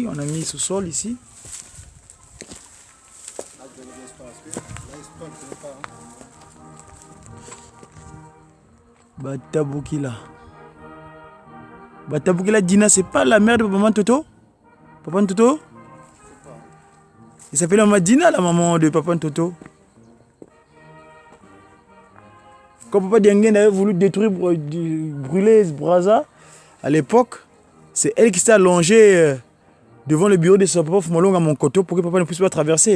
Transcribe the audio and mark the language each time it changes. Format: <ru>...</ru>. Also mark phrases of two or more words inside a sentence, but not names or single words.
<fr>On a mis ce sol ici. Batabukila. Batabukila Dina, c'est pas la mère de Papa Ntoto? Papa Ntoto? Il s'appelle Maman Dina, la maman de Papa Ntoto. Quand Papa Diengen avait voulu détruire, brûler Brazza, à l'époque, c'est elle qui s'est allongée devant le bureau de son papa Fumalong à Monkoto pour que papa ne puisse pas traverser.</fr>